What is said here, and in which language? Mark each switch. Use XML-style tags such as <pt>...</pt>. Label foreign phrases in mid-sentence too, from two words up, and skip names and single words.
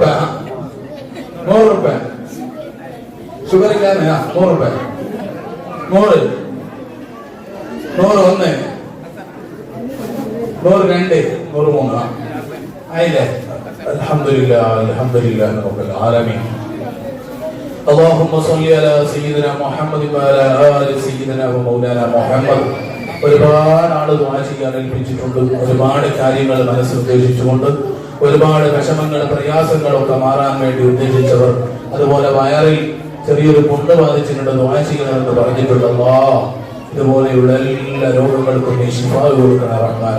<ml>100 രൂപ. ഷുഗർ ഇല്ലാതെ 100 രൂപ. 100. 101. 102. 103. ആയില്ലേ?</ml> <ar>الحمد لله. الحمد لله رب العالمين. اللهم صل على سيدنا محمد وعلى آل سيدنا ومولانا محمد.</ar> <ml>ഒരുപാട് ആള് ദുആ ചെയ്യാൻ ഏൽപ്പിച്ചിട്ടുണ്ട്. ഒരുപാട് കാര്യങ്ങൾ മനസ്സിൽ ഉദ്ദേശിച്ചുകൊണ്ട്, ഒരുപാട് വിഷമങ്ങൾ പ്രയാസങ്ങളൊക്കെ മാറാൻ വേണ്ടി ഉദ്ദേശിച്ചവർ, അതുപോലെ വയറിൽ ചെറിയൊരു പുണ്ണ് ബാധിച്ചിട്ടുണ്ട്, ദുആ ചെയ്യണമെന്ന് പറഞ്ഞിട്ടുണ്ട്. അല്ലാഹ് ഇതുപോലെയുള്ള എല്ലാ രോഗങ്ങൾക്കും നീ ശിഫാ കൊടുക്കണം റഹ്മാനെ.</ml>